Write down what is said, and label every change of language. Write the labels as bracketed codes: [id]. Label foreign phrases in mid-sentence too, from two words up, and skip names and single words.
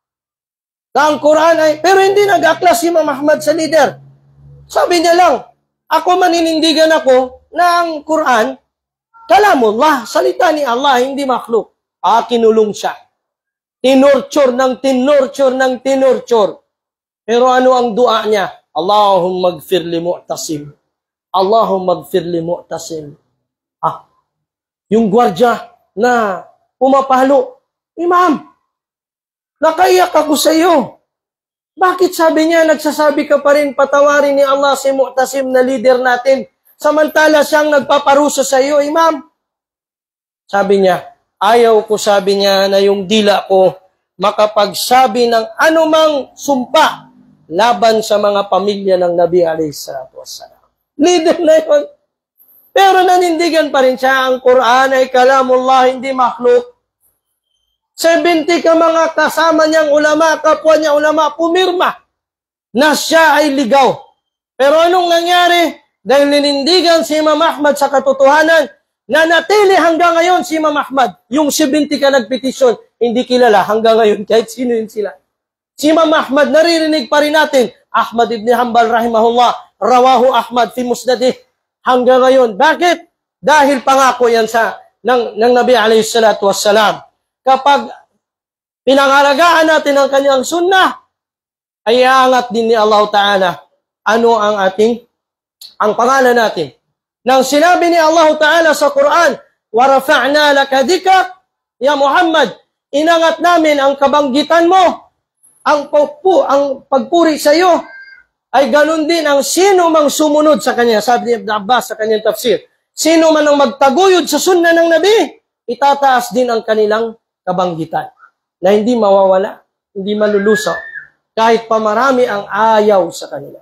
[tl] Pero hindi nag-aklas si Imam Ahmad sa leader. Sabi niya lang, ako maninindigan ako na ang Quran, kalamullah, salita ni Allah, hindi makhluk. Kinulong siya. Tinurture. Pero ano ang dua niya? [ar] اللهم اغفر لمعتصم. اللهم اغفر لمعتصم. [tl] Yung gwardya na pumapalo, Imam, nakaiyak ako sa iyo. Bakit sabi niya, nagsasabi ka pa rin patawarin ni Allah si Mu'tasim na leader natin, samantala siyang nagpaparusa sa iyo, Imam? Sabi niya, ayaw ko, sabi niya, na yung dila ko makapagsabi ng anumang sumpa laban sa mga pamilya ng Nabi [ar] عليه الصلاة والسلام. [tl] Leader na yun. Pero nanindigan pa rin siya, ang Quran ay kalamullah, hindi makhluk. 70 ka mga kasama niyang ulama, kapwa niya ulama, pumirma na siya ay ligaw. Pero anong nangyari? Dahil ninindigan si Imam Ahmad sa katotohanan, nanatili hanggang ngayon si Imam Ahmad. Yung 70 ka nagpetisyon, hindi kilala hanggang ngayon, kahit sino yun sila. Si Imam Ahmad, naririnig pa rin natin, [ar] أحمد بن حنبل رحمه الله، رواه أحمد في مسنده, [tl] hanggang ngayon. Bakit? Dahil pangako yan ng Nabi [ar] عليه الصلاة والسلام. [tl] Kapag pinangalagaan natin ang kanyang sunnah, ay aangat din ni Allah Ta'ala ano ang pangalan natin. Nang sinabi ni Allah Ta'ala sa Quran, [ar] وَرَفَعْنَا لَكَ ذِكْرَكَ Ya Muhammad, [tl] inangat namin ang kabanggitan mo, ang pagpuri sa iyo, ay ganun din ang sino mang sumunod sa kanya. Sabi ni Ibn Abbas sa kanyang tafsir, sino man ang magtaguyod sa sunna ng Nabi, itataas din ang kanilang kabanggitan na hindi mawawala, hindi malulusaw, kahit pa marami ang ayaw sa kanila.